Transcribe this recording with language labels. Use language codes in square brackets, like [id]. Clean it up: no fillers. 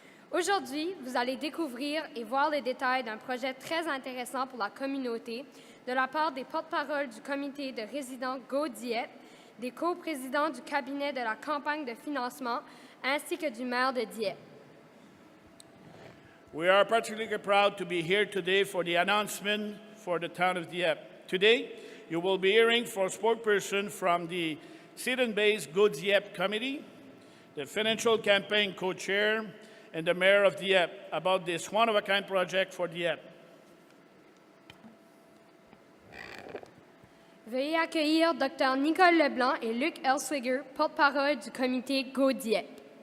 [fr] Aujourd'hui, vous allez découvrir et voir les détails d'un projet très intéressant pour la communauté de la part des porte-paroles du comité de résidents Go Dieppe, des coprésidents du cabinet de la campagne de financement ainsi que du maire de Dieppe. [en] We are particularly proud to be here today for the announcement for the town of Dieppe. Today, you will be hearing from a spokesperson from the Sweden-based Go Dieppe Committee, the financial campaign co-chair, and the Mayor of Dieppe about this one-of-a-kind project for Dieppe. [fr] Veuillez accueillir Dr Nicole Leblanc et Luc Elswiger, porte-parole du comité Go Dieppe.